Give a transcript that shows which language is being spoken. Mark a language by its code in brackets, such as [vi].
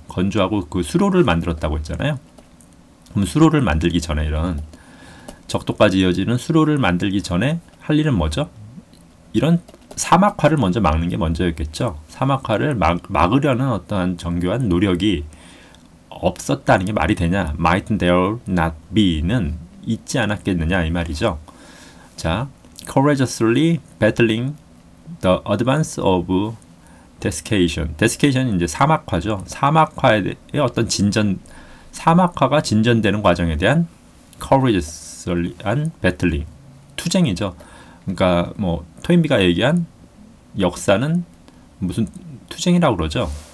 [ko] 건조하고 그 수로를 만들었다고 했잖아요. 그럼 수로를 만들기 전에 이런 적도까지 이어지는 수로를 만들기 전에 할 일은 뭐죠? 이런 사막화를 먼저 막는 게 먼저였겠죠. 사막화를 막으려는 어떠한 정교한 노력이 없었다는 게 말이 되냐? [en] Might there not be [ko] 는 있지 않았겠느냐 이 말이죠. [en] 자, courageously battling the advance of desiccation. [ko] desiccation이 이제 사막화죠. 사막화의 어떤 사막화가 진전되는 과정에 대한 courageously한 battling, 투쟁이죠. 그러니까 뭐 토인비가 얘기한 역사는 무슨 투쟁이라고 그러죠.